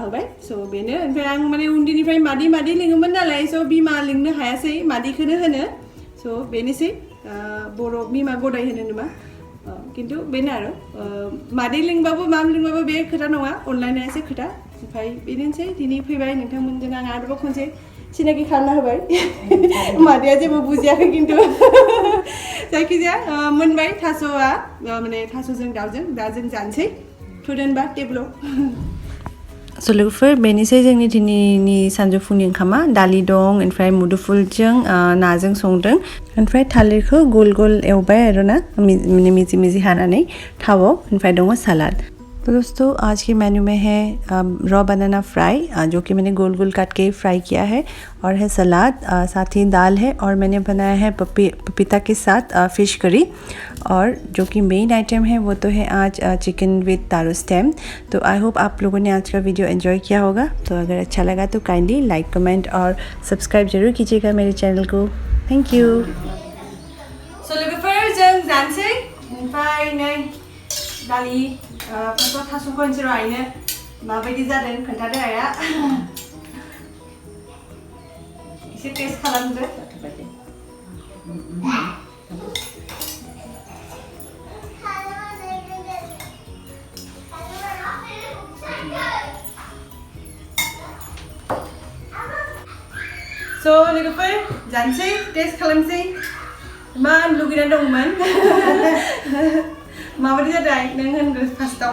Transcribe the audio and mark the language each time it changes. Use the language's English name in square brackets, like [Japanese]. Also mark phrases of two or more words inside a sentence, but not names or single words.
[Bodo] होबाय स' बेनो ओमफ्राय आं माने उन्दैनिफ्राय मादै लिङोमोन नालाय स' बिमा लिंनो हायासै मादैखौनो होनो स' बेनोसै बर' बिमा गदाय होनो नामा खिन्थु बेनो आरो मादै लिंबाबो माम लिंबाबो बे खोथा नङा अनलायनायासो खोथा ओमफ्राय बेनोसै दिनै फैबाय नोंथांमोनजों आं आरोबाव खनसे सिनाखि खालामना होबाय मादैया जेबो बुजियाखै खिन्थु जायखिजाया मोनबाय थास'आ माने थास'जों दाउजों दा जों जानोसै थुदोनबा टेबोलाव स' लोगोफोर बेनोसै जोंनि दिनैनि सानजौफुनि ओंखामा दालि दं ओमफ्राय मुदुफुलजों नाजों संदों ओमफ्राय थालिरखौ गल एवबाय आरोना मिजि हानानै थावआव ओमफ्राय दङ सलाद। [Hindi] तो दोस्तों आज के मेन्यू में है [English] raw banana fry [Hindi] जो कि मैंने गोल काट के फ्राई किया है और है सलाद साथ ही दाल है और मैंने बनाया है पपीता के साथ [English] fish curry [Hindi] और जो कि [English] main item [Hindi] है वो तो है आज [English] chicken with taro stem. [Hindi] तो [English] I hope [Hindi] आप लोगों ने आज का वीडियो एंजॉय किया होगा। तो अगर अच्छा लगा तो [English] kindly like comment [Hindi] और सब्सक्राइब जरूर कीजिएगा मेरे चैनल को। [English] Thank you. [Bodo] सो लोगोफोर जों जानोसै ओमफ्राय नै दालि थास'खौ होनसै र' आइनो माबायदि जादों खोन्थादो आइया एसे टेस्ट खालामदो। स' लोगोफोर जानोसै टेस्ट खालामसै इमान लुगैना दंमोन माबायदि जादों नों होनग्रो फार्स्टआव